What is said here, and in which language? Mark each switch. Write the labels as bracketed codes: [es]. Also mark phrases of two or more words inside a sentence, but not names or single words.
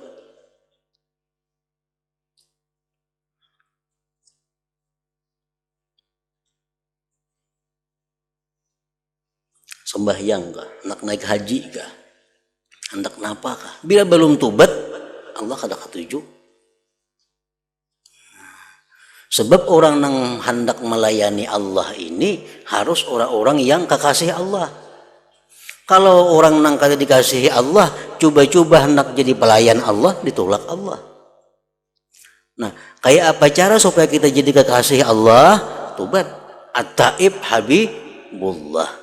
[bjn] Sembahyang kah? Nak naik haji kah? Hendak napa kah? Bila belum tobat, Allah kada ketuju. Sebab orang yang hendak melayani Allah ini harus orang-orang yang kekasih Allah. Kalau orang yang kada dikasihi Allah, coba-coba hendak jadi pelayan Allah, ditolak Allah. Nah, kayak apa cara supaya kita jadi kekasih Allah? [ar] Tobat. التائب حبيب الله.